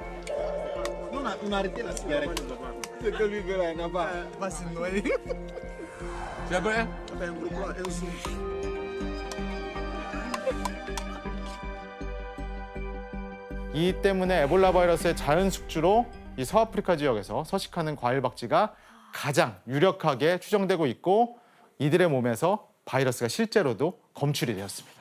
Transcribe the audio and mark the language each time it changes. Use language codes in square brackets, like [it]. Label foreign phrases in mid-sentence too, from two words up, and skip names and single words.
[fr] Non arrêtez la cigarette. C'est que lui, là, n'a pas. [ko] 이 때문에 에볼라 바이러스의 자연 숙주로 이 서아프리카 지역에서 서식하는 과일 박쥐가 가장 유력하게 추정되고 있고 이들의 몸에서 바이러스가 실제로도 검출이 되었습니다.